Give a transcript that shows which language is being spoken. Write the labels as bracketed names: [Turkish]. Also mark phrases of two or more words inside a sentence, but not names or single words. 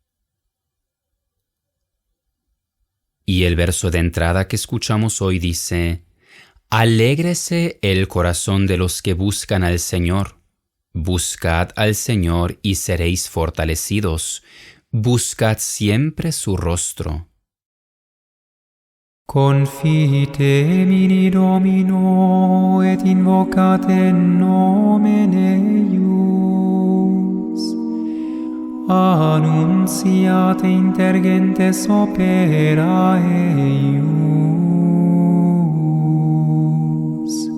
[Spanish] Y el verso de entrada que escuchamos hoy dice: Alégrese el corazón de los que buscan al Señor. Buscad al Señor y seréis fortalecidos. Buscad siempre su rostro. [Latin] Confitemi Domino et invocate nomen eius. Annunciate intergentes opera eius.